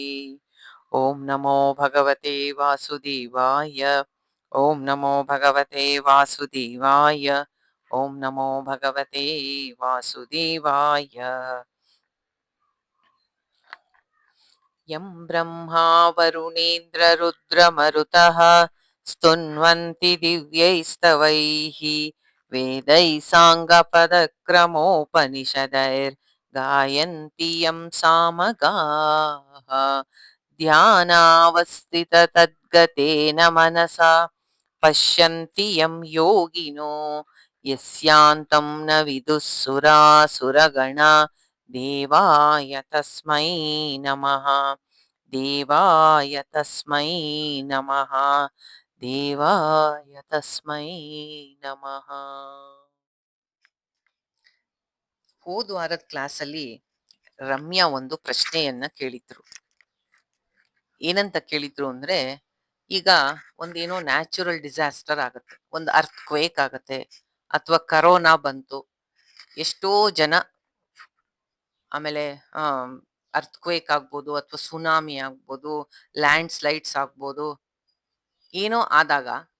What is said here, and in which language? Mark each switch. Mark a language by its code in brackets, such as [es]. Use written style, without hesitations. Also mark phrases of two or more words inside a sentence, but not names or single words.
[sa] ಓಂ ನಮೋ ಭಗವತೆ ವಾಸುದೇವಾಯ, ಓಂ ನಮೋ ಭಗವತೆ ವಾಸುದೇವಾಯ, ಓಂ ನಮೋ ಭಗವತೆ ವಾಸುದೇವಾಯ. ಯಂ ಬ್ರಹ್ಮಾ ವರುಣೇಂದ್ರ ರುದ್ರಮರುತಃ ಸ್ತುನ್ವಂತಿ ದಿವ್ಯೈಸ್ತವೈಃ ವೇದೈಃ ಸಾಂಗಪದಕ್ರಮೋಪನಿಷದೈರ್ ಗಾಯಂತಿ ಯಂ ಸಾಮಗಾಃ. ಧ್ಯಾನಾವಸ್ಥಿತ ತದ್ಗತೇನ ಮನಸಾ ಪಶ್ಯಂತಿ ಯಂ ಯೋಗಿನೋ ಯಸ್ಯಾಂತಂ ನ ವಿದುಃ ಸುರಾಸುರಗಣಾ ದೇವಾಯ ತಸ್ಮೈ ನಮಃ, ದೇವಾಯ ತಸ್ಮೈ ನಮಃ, ದೇವಾಯ ತಸ್ಮೈ ನಮಃ. [kn] ಹೋದ ವಾರದ ಕ್ಲಾಸಲ್ಲಿ ರಮ್ಯಾ ಒಂದು ಪ್ರಶ್ನೆಯನ್ನ ಕೇಳಿದ್ರು. ಏನಂತ ಕೇಳಿದ್ರು ಅಂದ್ರೆ, ಈಗ ಒಂದೇನೋ [en] natural disaster [kn] ಆಗತ್ತೆ, ಒಂದು [en] earth quake [kn] ಆಗತ್ತೆ, ಅಥವಾ ಕರೋನಾ ಬಂತು, ಎಷ್ಟೋ ಜನ, ಆಮೇಲೆ [en] earth quake [kn] ಆಗ್ಬೋದು, ಅಥವಾ ಸುನಾಮಿ ಆಗ್ಬೋದು, [en] land slides [kn] ಆಗ್ಬೋದು, ಏನೋ ಆದಾಗ